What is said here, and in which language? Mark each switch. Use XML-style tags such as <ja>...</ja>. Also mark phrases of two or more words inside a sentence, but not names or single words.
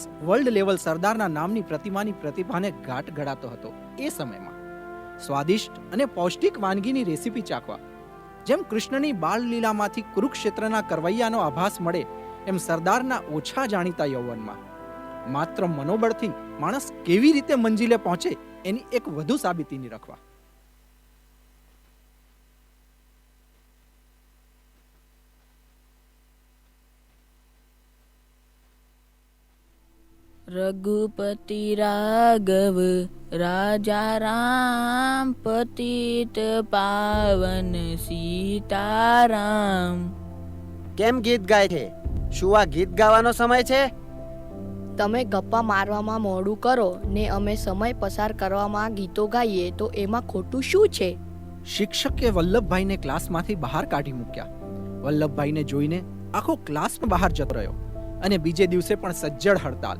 <en>World level</en> <gu>સરદારના નામની પ્રતિમાની પ્રતિભાને ઘાટ ઘડાતો હતો, એ સમયમાં સ્વાદિષ્ટ અને પૌષ્ટિક વાનગીની રેસીપી ચાખવા, જેમ કૃષ્ણની બાળલીલામાંથી કુરુક્ષેત્રના કરવૈયાનો આભાસ મળે, એમ સરદારના ઓછા જાણીતા યૌવનમાં માત્ર મનોબળથી માણસ કેવી રીતે મંજિલે પહોંચે એની એક વધુ સાબિતી નિરખવા.</gu> <hi>रघुपति राघव राजा राम पतित पावन सीताराम.</hi> <gu>કેમ ગીત ગાય છે? શું આ ગીત ગાવાનો સમય છે? તમે ગપ્પા મારવામાં મોડું કરો ને અમે સમય પસાર કરવામાં ગીતો ગાઈએ તો એમાં ખોટું શું છે? શિક્ષકે વલ્લભભાઈને ક્લાસમાંથી બહાર કાઢી મૂક્યા. વલ્લભભાઈને જોઈને આખો ક્લાસ બહાર જતો રહ્યો અને બીજે દિવસે પણ સજ્જડ હડતાલ.</gu>